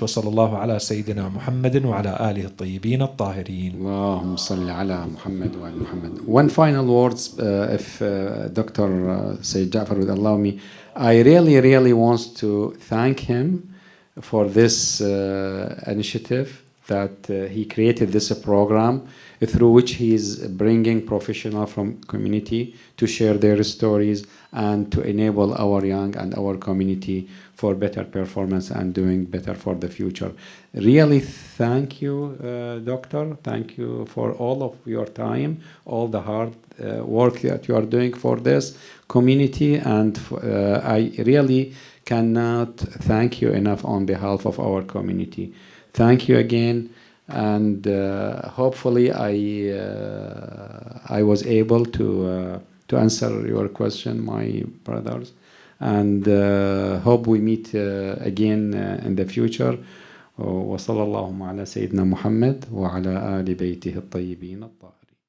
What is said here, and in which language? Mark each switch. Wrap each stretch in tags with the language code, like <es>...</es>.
<ar>وصلى الله على سيدنا محمد وعلى آله الطيبين الطاهرين. اللهم صل على محمد وعلى محمد.</ar> <en>One final words, if Dr. Sayid Jafar would allow me. I really want to thank him for this initiative that he created this program through which he is bringing professionals from community to share their stories and to enable our young and our community for better performance and doing better for the future. Really thank you, Doctor. Thank you for all of your time, all the hard work that you are doing for this community, and I really cannot thank you enough on behalf of our community. Thank you again, and hopefully I was able to answer your question, my brothers, and hope we meet again in the future.</en> <ar>وصلى الله على سيدنا محمد وعلى آل بيته الطيبين الطاهرين.</ar>